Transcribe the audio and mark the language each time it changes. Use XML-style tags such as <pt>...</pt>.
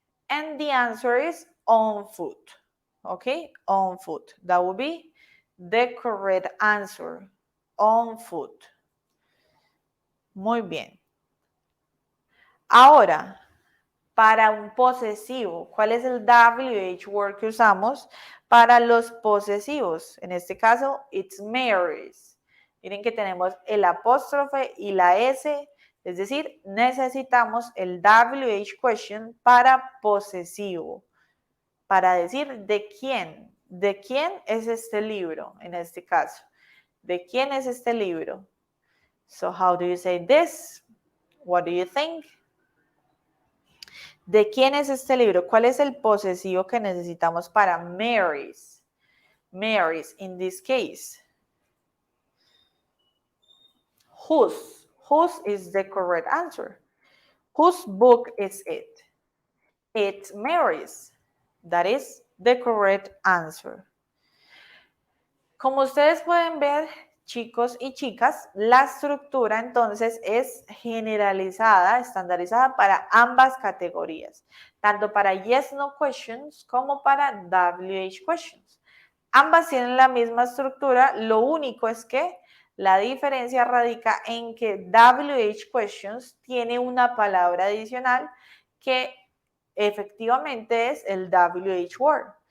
<en>And the answer is on foot. Okay, on foot. That would be the correct answer. On foot.</en> <es>Muy bien. Ahora, para un posesivo, ¿cuál es el WH word que usamos para los posesivos? En este caso,</es> <en>it's Mary's.</en> <es>Miren que tenemos el apóstrofe y la S, es decir, necesitamos el WH question para posesivo, para decir de quién es este libro, en este caso. ¿De quién es este libro?</es> <en>So, how do you say this? What do you think?</en> <es>¿De quién es este libro? ¿Cuál es el posesivo que necesitamos para Mary's?</es> <en>Mary's, in this case. Whose? Whose is the correct answer. Whose book is it? It's Mary's. That is the correct answer.</en> <es>Como ustedes pueden ver, chicos y chicas, la estructura entonces es generalizada, estandarizada para ambas categorías, tanto para yes, no questions como para WH questions. Ambas tienen la misma estructura, lo único es que la diferencia radica en que WH questions tiene una palabra adicional que efectivamente es el WH word.</es>